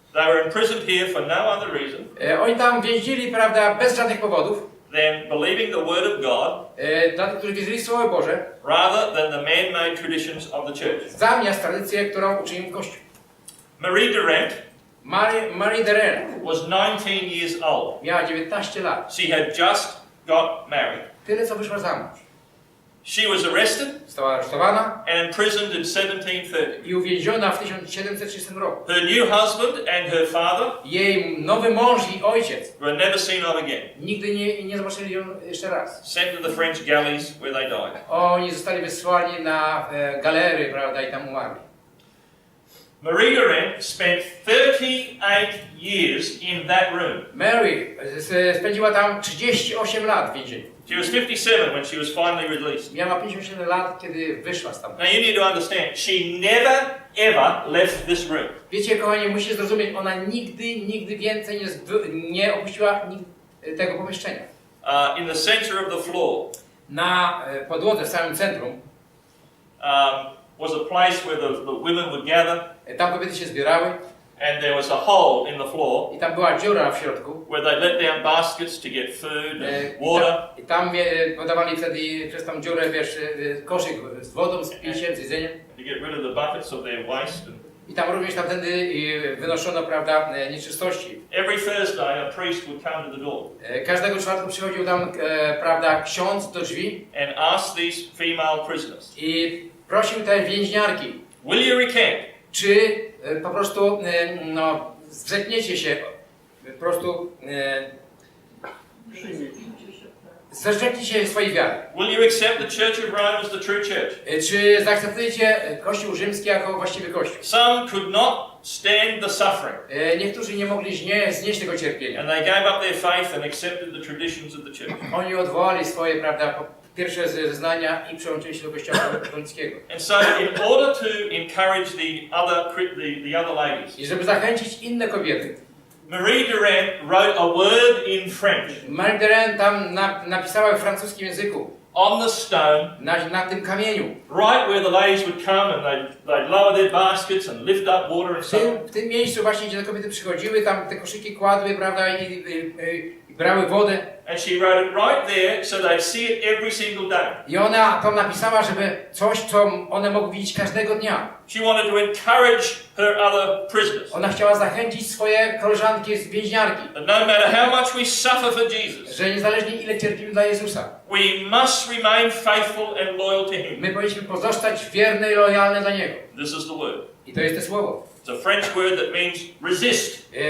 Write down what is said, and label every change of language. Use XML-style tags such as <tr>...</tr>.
<en>They were imprisoned here for no other reason</en> <pl>Oni tam więzili, prawda, bez żadnych powodów,</pl> <en>than believing the word of God</en> <pl>dla tych, którzy wierzyli w Słowo Boże,</pl> <en>rather than the man-made traditions of the church.</en> <pl>zamiast tradycję, którą uczynił Kościół.</pl> <en>Marie Durant</en> <pl>Marie de Rennes</pl> <en>was 19 years old.</en> <pl>miała 19 lat.</pl> <en>She had just got married.</en> <pl>Tyle, co wyszła za mąż.</pl> <en>She was arrested</en> <pl>Została aresztowana</pl> <en>and imprisoned in 1730.</en> <pl>i uwięziona w 1730 roku.</pl> <en>Her new husband and her father</en> <pl>Jej nowy mąż i ojciec</pl> <en>were never seen of again.</en> <pl>nigdy nie zobaczyli ją jeszcze raz.</pl> <en>Sent to the French galleys where they died.</en> <pl>Oni zostali wysłani na galery, prawda, i tam umarli.</pl> <en>Marie Durant spent 38 years in that room.</en> <pl>Mary spędziła tam 38 lat w więzieniu.</pl> <en>She was 57 when she was finally released.</en> <pl>Miała 57 lat, kiedy wyszła stamtąd.</pl> <en>Now you need to understand, she never ever left this room.</en> <pl>Wiecie, kochani, musicie zrozumieć, ona nigdy więcej nie opuściła tego pomieszczenia.</pl> <en>In the center of the floor</en> <pl>Na podłodze w samym centrum</pl> <en>was a place where the women would gather,</en> <pl>tam kobiety się zbierały</pl> <en>and there was a hole in the floor</en> <pl>i tam była dziura w środku.</pl> <en>where they let down baskets to get food and water.</en> <pl>I tam podawali wtedy przez tą dziurę, wiesz, koszyk z wodą, z piciem, z jedzeniem.</pl> <en>To get rid of the buckets of their waste.</en> <pl>I tam również tamtędy wynoszono, prawda, nieczystości.</pl> <en>Every Thursday a priest would come to the door</en> <pl>Każdego czwartku przychodził tam, prawda, ksiądz do drzwi</pl> <en>and ask these female prisoners,</en> <pl>i prosił te więźniarki,</pl> <en>Will you recant?</en> <pl>Czy po prostu zrzekniecie się, po prostu zrzekniecie się swojej wiary?</pl> <en>Will you accept the Church of Rome as the true church?</en> <pl>Czy zaakceptujecie Kościół rzymski jako właściwy Kościół?</pl> <en>Some could not stand the suffering.</en> <pl>Niektórzy nie mogli znieść tego cierpienia.</pl> <en>And they gave up their faith and accepted the traditions of the church.</en> <pl>Oni odwołali swoje, prawda, pierwsze zeznania i przyłączyli się do Kościoła katolickiego.</pl> <en>And so in order to encourage the other ladies,</en> <pl>I żeby zachęcić inne kobiety,</pl> <en>Marie Durand wrote a word in French</en> <pl>Marie Durand tam napisała w francuskim języku</pl> <en>on the stone,</en> <pl>na tym kamieniu.</pl> <en>right where the ladies would come and they'd lower their baskets and lift up water and so on.</en> <pl>W tym miejscu właśnie, gdzie te kobiety przychodziły, tam te koszyki kładły, prawda, i brały wodę.</pl> <en>And she wrote it right there so they'd see it every single day.</en> <pl>I ona tam napisała, żeby coś, co one mogły widzieć każdego dnia.</pl> <en>She wanted to encourage her other prisoners.</en> <pl>Ona chciała zachęcić swoje koleżanki z więźniarki,</pl> <en>That no matter how much we suffer for Jesus,</en> <pl>że niezależnie ile cierpimy dla Jezusa,</pl> <en>we must remain faithful and loyal to Him.</en> <pl>my powinniśmy pozostać wierne i lojalne dla Niego.</pl> <en>This is the word.</en> <pl>I to jest to słowo.</pl> <en>It's a French word that means resist.</en>